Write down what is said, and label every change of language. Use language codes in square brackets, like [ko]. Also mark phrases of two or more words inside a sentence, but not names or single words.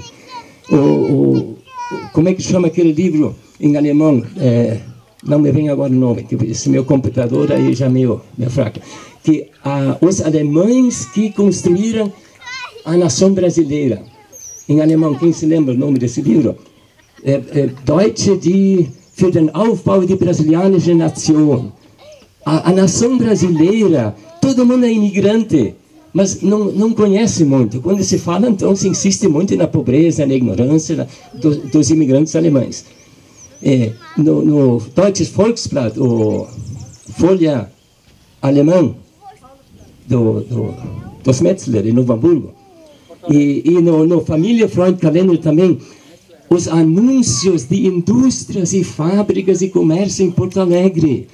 [pt] Como é que chama aquele livro em alemão? Não me vem agora o nome, que esse meu computador aí já é meio fraco. Que os alemães que construíram a nação brasileira. Em alemão, quem se lembra o nome desse livro? [de] Deutsche, die für den Aufbau der brasilianischen Nation. [pt] A nação brasileira, todo mundo é imigrante, mas não conhece muito. Quando se fala, então, se insiste muito na pobreza, na ignorância dos imigrantes alemães. No Deutsches Volksblatt, o Folha alemã, dos Metzler, em Novo Hamburgo, e no Família Freund Kalender também, os anúncios de indústrias e fábricas e comércio em Porto Alegre.